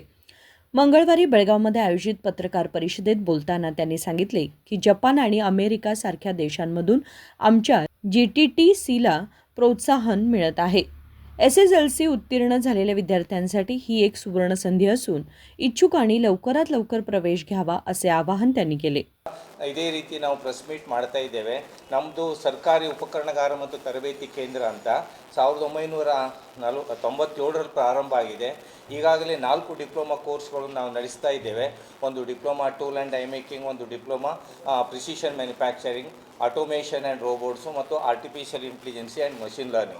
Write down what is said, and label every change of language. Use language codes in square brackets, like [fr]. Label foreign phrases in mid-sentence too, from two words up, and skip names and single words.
[mr] मंगळवारी बेळगावमध्ये आयोजित पत्रकार परिषदेत बोलताना त्यांनी सांगितले की जपान आणि अमेरिका सारख्या देशांमधून आमच्या GTTCला प्रोत्साहन मिळत आहे. SSLC उत्तीर्ण झालेल्या विद्यार्थ्यांसाठी ही एक सुवर्ण संधी असून इच्छुकांनी लवकरात लवकर प्रवेश घ्यावा असे आवाहन त्यांनी केले. [kn] ಇದೇ ರೀತಿ ನಾವು [en] press meet [kn] ಮಾಡ್ತಾ ಇದ್ದೇವೆ. ನಮ್ಮದು ಸರ್ಕಾರಿ ಉಪಕರಣಗಾರ ಮತ್ತು ತರಬೇತಿ ಕೇಂದ್ರ ಅಂತ 1997ರಲ್ಲಿ ಪ್ರಾರಂಭ ಆಗಿದೆ. ಈಗಾಗಲೇ 4 ಡಿಪ್ಲೊಮಾ ಕೋರ್ಸ್ಗಳನ್ನು ನಾವು ನಡೆಸ್ತಾ ಇದ್ದೇವೆ. ಒಂದು [en] diploma tool and die making, [kn] ಒಂದು [en] diploma precision manufacturing, automation and robots [kn] ಮತ್ತು [en] artificial intelligence and machine learning.